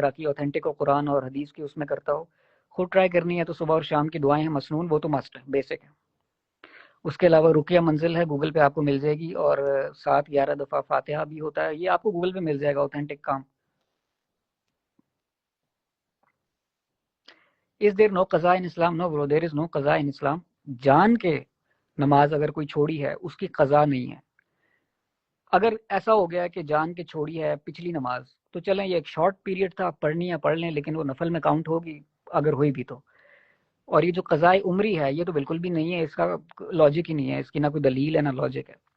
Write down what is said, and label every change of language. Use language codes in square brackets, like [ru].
[ur] راقی authentic ہو, قرآن اور حدیث کی اس میں کرتا ہو. خود ٹرائی کرنی ہے تو صبح اور شام کی دعائیں ہیں مسنون, وہ تو مسٹ ہے, بیسک ہے. اس کے علاوہ رقیہ منزل ہے, گوگل پہ آپ کو مل جائے گی, اور 7-11 دفعہ فاتحہ بھی ہوتا ہے, یہ آپ کو گوگل پہ مل جائے گا. Authentic com. [en] Is there no قضاء in Islam? No bro, there is no قضاء in Islam. [ur] جان کے نماز اگر کوئی چھوڑی ہے اس کی قضا نہیں ہے. اگر ایسا ہو گیا کہ جان کے چھوڑی ہے پچھلی نماز, تو چلیں یہ ایک شارٹ پیریڈ تھا, پڑھنی ہے پڑھ لیں, لیکن وہ نفل میں کاؤنٹ ہوگی اگر ہوئی بھی تو. اور یہ جو قضاء عمری ہے یہ تو بالکل بھی نہیں ہے, اس کا لاجک ہی نہیں ہے, اس کی نہ کوئی دلیل ہے نہ لاجک ہے.